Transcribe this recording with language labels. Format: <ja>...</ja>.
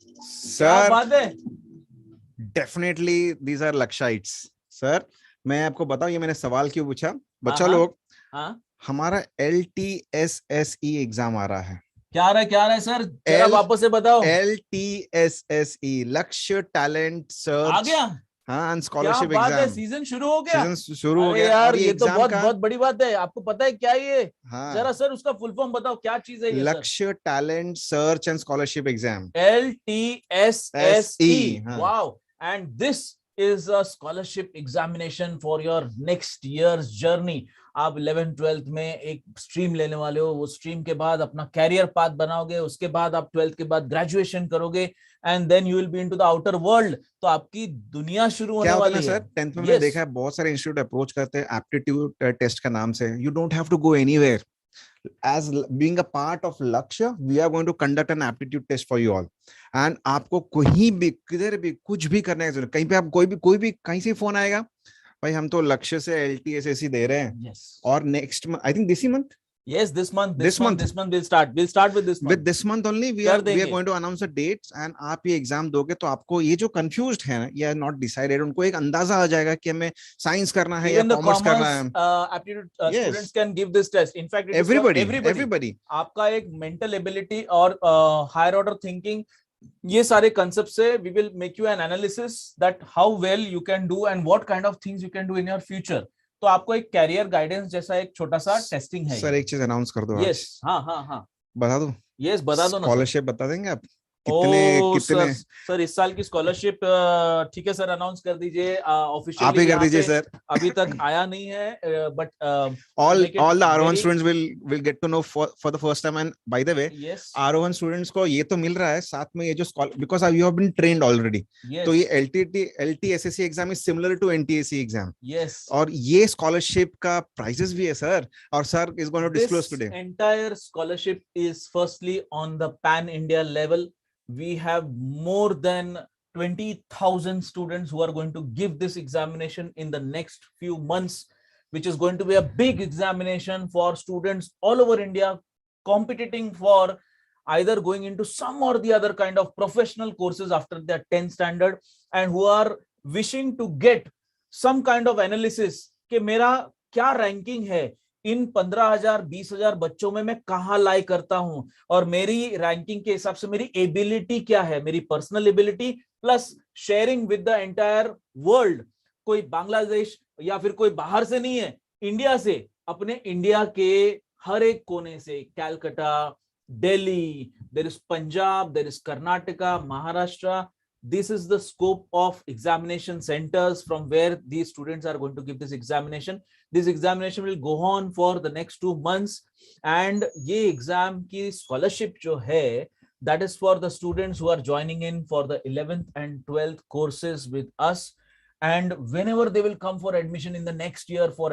<en>Sir, definitely these are Lakshites.</en> <hi>Sir, मैं आपको बताऊं ये मैंने सवाल क्यों पूछा. बच्चा लोग, हमारा LTSSE एग्जाम आ रहा है. क्या रहा है सर? जरा वापस से बताओ. LTSSE, लक्ष्य टैलेंट सर्च. आ गया. हाँ, स्कॉलरशिप एग्जाम. सीजन शुरू हो गया. सीजन शुरू हो गया. यार ये तो बहुत बड़ी बात है. आपको पता है क्या ये? हाँ. जरा सर उसका फुल फॉर्म बताओ, क्या चीज है ये? लक्ष्य talent search and scholarship exam.</hi> <en>LTSSE. Wow. And this is a scholarship examination for your next year's journey.</en> <hi>आप 11th 12th में एक स्ट्रीम लेने वाले हो. वो स्ट्रीम के बाद अपना कैरियर पाथ बनाओगे. उसके बाद आप 12th के बाद ग्रेजुएशन करोगे. And then you will be into the outer world. तो आपकी दुनिया शुरू होने वाली है. सर 10th में मैंने देखा है बहुत सारे इंस्टीट्यूट अप्रोच करते हैं एप्टीट्यूड टेस्ट का नाम से.</hi> <en>You don't have to go anywhere. As being a part of Lakshya, we are going to conduct an aptitude test for you all.</en> <hi>And आपको कहीं भी किधर भी कुछ भी करने की जरूरत. कहीं पे आप कोई भी कहीं से फोन आएगा, भाई हम तो लक्ष्य से LTSSE दे रहे हैं.</hi> <en>Yes. और next month, I think this month. Yes, this month we'll start. We'll start with this month. With this month only we are going to announce the dates.</en> <hi>And आप ये एग्जाम दोगे तो आपको ये जो confused है ना, ये</hi> <en>not decided,</en> <hi>उनको एक अंदाजा आ जाएगा कि हमें साइंस करना है या कॉमर्स करना है.</hi> <en>Aptitude students can give this test. In fact, everybody.</en> <hi>आपका एक mental ability और higher order thinking, ये सारे concepts से</hi> <en>we will make you an analysis that how well you can do and what kind of things you can do in your future.</en> <hi>तो आपको एक career guidance जैसा एक छोटा सा टेस्टिंग है. सर एक चीज अनाउंस कर दो. यस. हाँ बता दो. यस बता दो ना. स्कॉलरशिप बता देंगे आप कितने सर इस साल की स्कॉलरशिप ठीक है सर अनाउंस कर दीजिए ऑफिशियली. आप ही कर दीजिए सर. अभी तक आया नहीं है but</hi> <en>all the R1 students will get to know for the first time. And by the way, yes,</en> <hi>R1 students को ये तो मिल रहा है साथ में ये जो</hi> <en>because you have been trained already. yes. तो ये LTSSE exam is similar to NTSE exam. yes.</en> <hi>और ये scholarship का prices भी है सर.</hi> <en>और sir is going to disclose today. This entire scholarship is firstly on the pan India level. We have more than 20,000 students who are going to give this examination in the next few months, which is going to be a big examination for students all over India competing for either going into some or the other kind of professional courses after their 10th standard, and who are wishing to get some kind of analysis</en> <hi>कि मेरा क्या ranking है इन 15,000 20,000 बच्चों में मैं कहाँ लाई करता हूं, और मेरी रैंकिंग के हिसाब से मेरी एबिलिटी क्या है, मेरी personal ability plus sharing with the entire world. कोई बांग्लादेश या फिर कोई बाहर से नहीं है, इंडिया से, अपने इंडिया के हर एक कोने से, Calcutta, Delhi, there is Punjab, there is Karnataka, Maharashtra,</hi> <en>this is the scope of examination centers from where these students are going to give this examination. This examination will go on for the next 2 months, and</en> <hi>ये exam की scholarship जो है,</hi> <en>that is for the students who are joining in for the 11th and 12th courses with us, and whenever they will come for admission in the next year for</en>